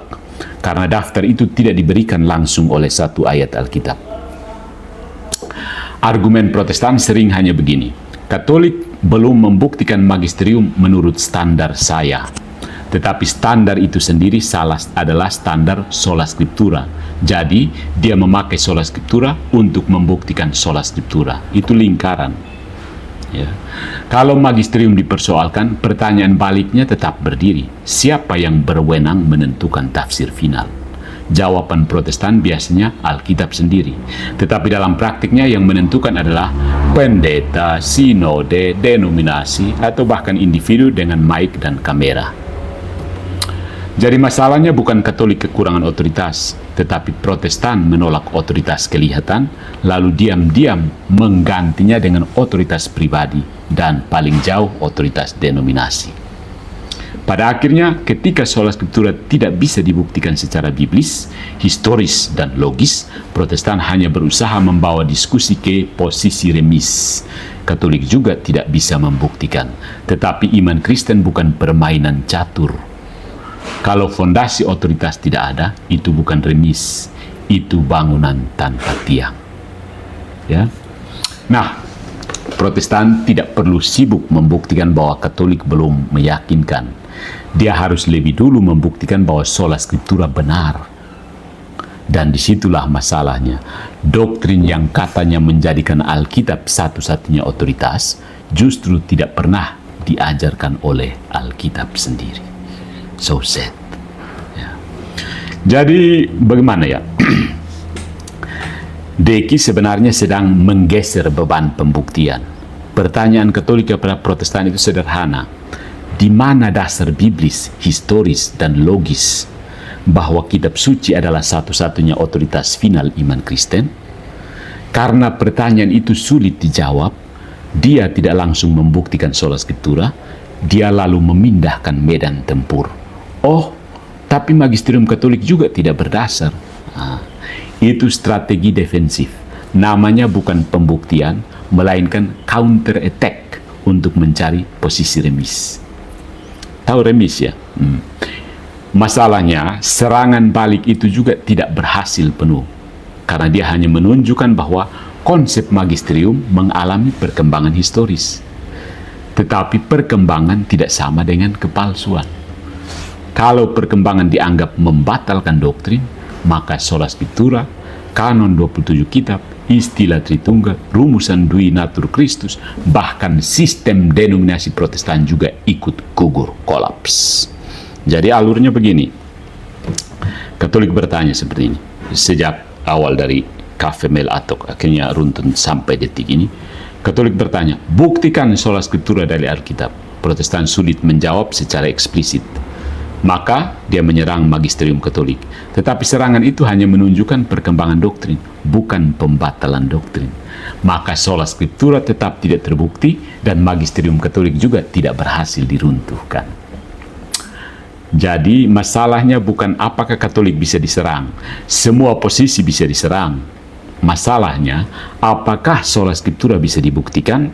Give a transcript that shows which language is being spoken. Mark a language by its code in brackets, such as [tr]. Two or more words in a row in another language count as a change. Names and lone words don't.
[id] Karena daftar itu tidak diberikan langsung oleh satu ayat Alkitab. Argumen Protestan sering hanya begini. Katolik belum membuktikan magisterium menurut standar saya. Tetapi standar itu sendiri adalah standar [la] sola scriptura. [id] Jadi, dia memakai [la] sola scriptura [id] untuk membuktikan [la] sola scriptura. [id] Itu lingkaran. Ya. Kalau magisterium dipersoalkan, pertanyaan baliknya tetap berdiri. Siapa yang berwenang menentukan tafsir final? Jawaban Protestan biasanya Alkitab sendiri. Tetapi dalam praktiknya yang menentukan adalah pendeta, sinode, denominasi, atau bahkan individu dengan mic dan kamera. Jadi masalahnya bukan Katolik kekurangan otoritas, tetapi Protestan menolak otoritas kelihatan, lalu diam-diam menggantinya dengan otoritas pribadi dan paling jauh otoritas denominasi. Pada akhirnya, ketika [la] sola scriptura [id] tidak bisa dibuktikan secara biblis, historis, dan logis, Protestan hanya berusaha membawa diskusi ke posisi remis. Katolik juga tidak bisa membuktikan, tetapi iman Kristen bukan permainan catur. Kalau fondasi otoritas tidak ada, itu bukan remis, itu bangunan tanpa tiang. Ya. Nah, Protestan tidak perlu sibuk membuktikan bahwa Katolik belum meyakinkan. Dia harus lebih dulu membuktikan bahwa [la] sola scriptura [id] benar. Dan disitulah masalahnya. Doktrin yang katanya menjadikan Alkitab satu-satunya otoritas justru tidak pernah diajarkan oleh Alkitab sendiri. [en] So sad. [id] Ya. Jadi bagaimana ya? Deki sebenarnya sedang menggeser beban pembuktian. Pertanyaan Katolik kepada Protestan itu sederhana. Di mana dasar biblis, historis, dan logis bahwa kitab suci adalah satu-satunya otoritas final iman Kristen? Karena pertanyaan itu sulit dijawab, dia tidak langsung membuktikan [la] sola scriptura, [id] dia lalu memindahkan medan tempur. Oh, tapi magisterium Katolik juga tidak berdasar. Itu strategi defensif. Namanya bukan pembuktian, melainkan [en] counter attack [id] untuk mencari posisi remis. Tahu remis ya? Masalahnya, serangan balik itu juga tidak berhasil penuh. Karena dia hanya menunjukkan bahwa konsep magisterium mengalami perkembangan historis. Tetapi perkembangan tidak sama dengan kepalsuan. Kalau perkembangan dianggap membatalkan doktrin, maka [la] sola scriptura, [id] kanon 27 kitab, istilah Tritunggal, rumusan Dui Natur Kristus, bahkan sistem denominasi Protestan juga ikut gugur, kolaps. Jadi alurnya begini. Katolik bertanya seperti ini. Sejak awal dari Cafe Mel Atok, akhirnya runtun sampai detik ini. Katolik bertanya, buktikan [la] sola scriptura [id] dari Alkitab. Protestan sulit menjawab secara eksplisit. Maka dia menyerang magisterium Katolik. Tetapi serangan itu hanya menunjukkan perkembangan doktrin, bukan pembatalan doktrin. Maka [la] sola scriptura [id] tetap tidak terbukti dan magisterium Katolik juga tidak berhasil diruntuhkan. Jadi masalahnya bukan apakah Katolik bisa diserang. Semua posisi bisa diserang. Masalahnya, apakah [la] sola scriptura [id] bisa dibuktikan?